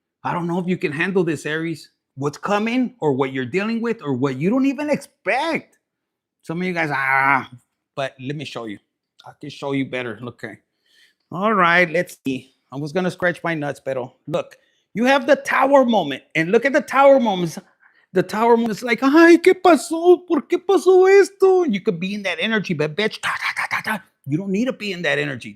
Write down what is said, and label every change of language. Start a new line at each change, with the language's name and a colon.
English: I don't know if you can handle this, Aries. What's coming or what you're dealing with or what you don't even expect. Some of you guys, but let me show you. I can show you better. Okay. All right, let's see. I was going to scratch my nuts, pero look, you have the Tower moment. And look at the Tower moments. The Tower moment is like,
Spanish: ay, ¿qué pasó? ¿Por qué pasó esto?
English: You could be in that energy, but bitch, you don't need to be in that energy.